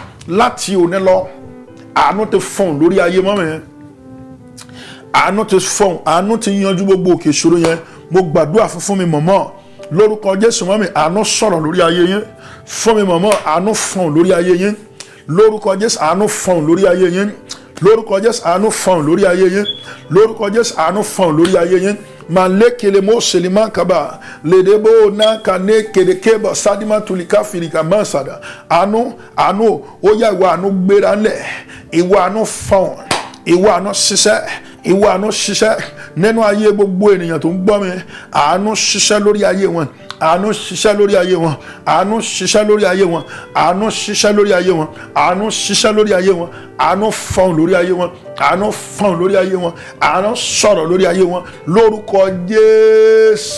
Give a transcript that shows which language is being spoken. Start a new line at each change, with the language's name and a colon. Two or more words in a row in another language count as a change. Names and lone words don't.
Yoruba: Láti òní lọ, àánú ti fọ̀n lórí ayé mọ́mọ́ yẹn, àánú ti fọ̀n, àánú ti yanjú gbogbo òkè ìṣòro yẹn. Mo gbàdúrà fún mi mọ̀mọ́ lórúkọ Jésù mọ́mí, àánú sọ̀rọ̀ lórí ayé yín. Fún mi mọ̀mọ́, àánú fọ̀n lórí ayé yín. Lórúkọ Jésù àánú fọ̀n lórí ayé yín. Lórúkọ Jésù àánú fọ̀n lórí ayé yín. Lórúkọ Jésù àánú fọ̀n lórí ayé yín. Malekele mo selima kaba ledebo na kane kedekeba sadima tulika firika masada. Àánú ó yá ìwà àánú gbéra ńlẹ̀, ìwà àánú fọ̀n, ìwà àánú ṣiṣẹ́, ìwà àánú ṣiṣẹ́ nínú ayé gbogbo ènìyàn tó ń gbọ́ mi. Àánú ṣiṣẹ́ lórí ayé wọn, àánú ṣiṣẹ́ lórí ayé wọn, àánú ṣiṣẹ́ lórí ayé wọn, àánú ṣiṣẹ́ lórí ayé wọn, àánú ṣiṣẹ́ lórí ayé wọn, àánú fọ̀n lórí ayé wọn, àánú fọ̀n lórí ayé wọn, àánú sọ̀rọ̀ lórí ayé wọn lórúkọ Jésù.